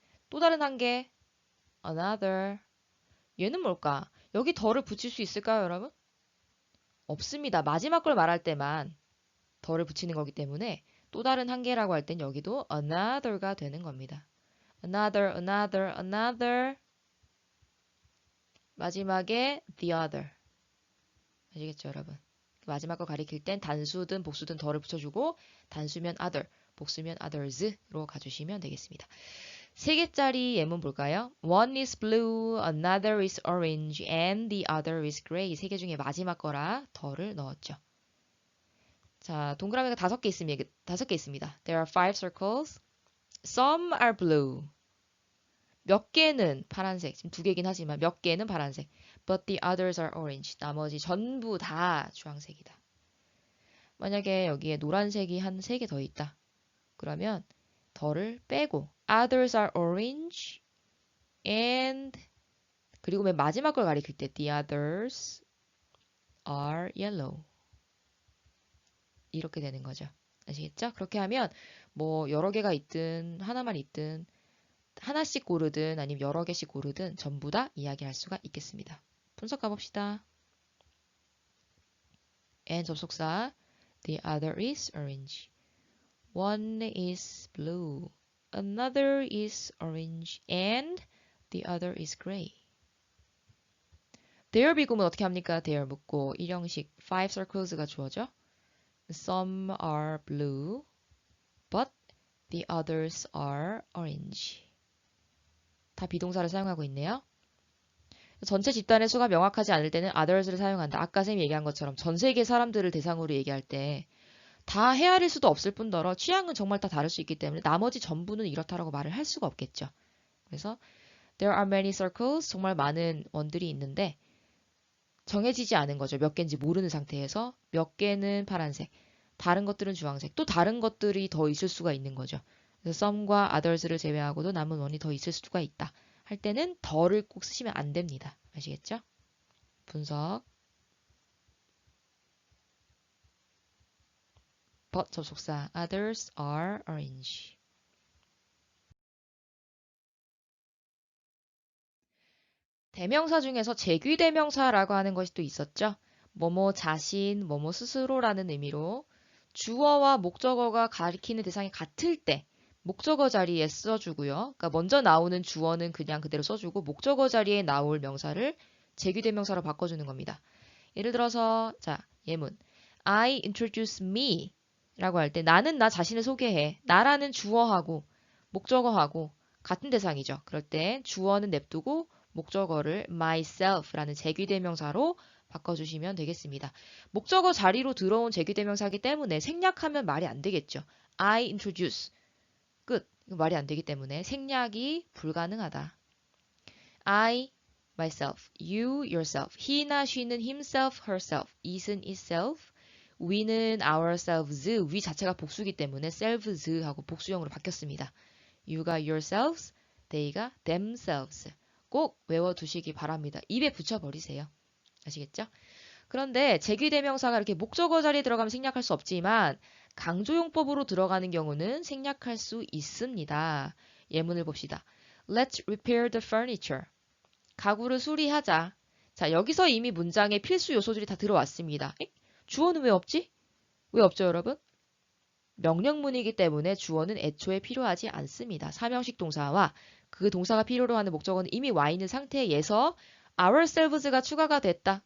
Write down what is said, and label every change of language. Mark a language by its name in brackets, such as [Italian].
[Korean] 또 다른 1개, another. 얘는 뭘까? 여기 더를 붙일 수 있을까요, 여러분? 없습니다. 마지막 걸 말할 때만 더를 붙이는 거기 때문에 또 다른 1개라고 할 땐 여기도 another가 되는 겁니다. [English] another, another, another. [Korean] 마지막에 [English] the other. [Korean] 아시겠죠, 여러분? 마지막 거 가리킬 땐 단수든 복수든 더를 붙여주고 단수면 other, 복수면 others로 가주시면 되겠습니다. 3개짜리 예문 볼까요? [English] One is blue, another is orange, and the other is gray. [Korean] 3개 중에 마지막 거라 더를 넣었죠. 자, 동그라미가 5개 있습니다. 5개 있습니다. [English] There are 5 circles. Some are blue. [Korean] 몇 개는 파란색. 지금 2개긴 하지만 몇 개는 파란색. [English] But the others are orange. [Korean] 나머지 전부 다 주황색이다. 만약에 여기에 노란색이 한 3개 더 있다. 그러면 더를 빼고 [English] others are orange and [Korean] 그리고 맨 마지막 걸 가리킬 때 [English] the others are yellow. [Korean] 이렇게 되는 거죠. 아시겠죠? 그렇게 하면 뭐 여러 개가 있든 하나만 있든 하나씩 고르든 아니면 여러 개씩 고르든 전부 다 이야기할 수가 있겠습니다. 분석 가봅시다. [English] and [Korean] 접속사 [English] the other is orange. One is blue. Another is orange. And the other is gray. [Korean] There 비구문 어떻게 합니까? There 묻고 일형식 5 circles가 주어져. [English] Some are blue. But the others are orange. [Korean] 다 비동사를 사용하고 있네요. 전체 집단의 수가 명확하지 않을 때는 others를 사용한다. 아까 쌤이 얘기한 것처럼 전 세계 사람들을 대상으로 얘기할 때 다 헤아릴 수도 없을 뿐더러 취향은 정말 다 다를 수 있기 때문에 나머지 전부는 이렇다라고 말을 할 수가 없겠죠. 그래서 [English] there are many circles, [Korean] 정말 많은 원들이 있는데 정해지지 않은 거죠. 몇 개인지 모르는 상태에서 몇 개는 파란색, 다른 것들은 주황색, 또 다른 것들이 더 있을 수가 있는 거죠. 그래서 some과 others를 제외하고도 남은 원이 더 있을 수가 있다. 할 때는 더를 꼭 쓰시면 안 됩니다. 아시겠죠? 분석. [English] but [Korean] 접속사 [English] others are orange. [Korean] 대명사 중에서 재귀대명사라고 하는 것이 또 있었죠. 뭐뭐 자신, 뭐뭐 스스로라는 의미로 주어와 목적어가 가리키는 대상이 같을 때 목적어 자리에 써주고요. 그러니까 먼저 나오는 주어는 그냥 그대로 써주고 목적어 자리에 나올 명사를 재귀대명사로 바꿔주는 겁니다. 예를 들어서 자 예문 [English] I introduce me [Korean] 라고 할 때 나는 나 자신을 소개해. 나라는 주어하고 목적어하고 같은 대상이죠. 그럴 때 주어는 냅두고 목적어를 myself라는 재귀대명사로 바꿔주시면 되겠습니다. 목적어 자리로 들어온 재귀대명사이기 때문에 생략하면 말이 안 되겠죠. [English] I introduce [Korean] 끝. 이거 말이 안 되기 때문에 생략이 불가능하다. I myself, you yourself, he나 she는 himself, herself, it은 itself, we는 ourselves, we 자체가 복수기 때문에 selves 하고 복수형으로 바뀌었습니다. [English] you가 yourselves, they가 themselves. [Korean] 꼭 외워두시기 바랍니다. 입에 붙여버리세요. 아시겠죠? 그런데 재귀대명사가 이렇게 목적어 자리에 들어가면 생략할 수 없지만 강조용법으로 들어가는 경우는 생략할 수 있습니다. 예문을 봅시다. [English] Let's repair the furniture. [Korean] 가구를 수리하자. 자, 여기서 이미 문장의 필수 요소들이 다 들어왔습니다. 주어는 왜 없지? 왜 없죠, 여러분? 명령문이기 때문에 주어는 애초에 필요하지 않습니다. 사명식 동사와 그 동사가 필요로 하는 목적어는 이미 와 있는 상태에서 ourselves가 추가가 됐다.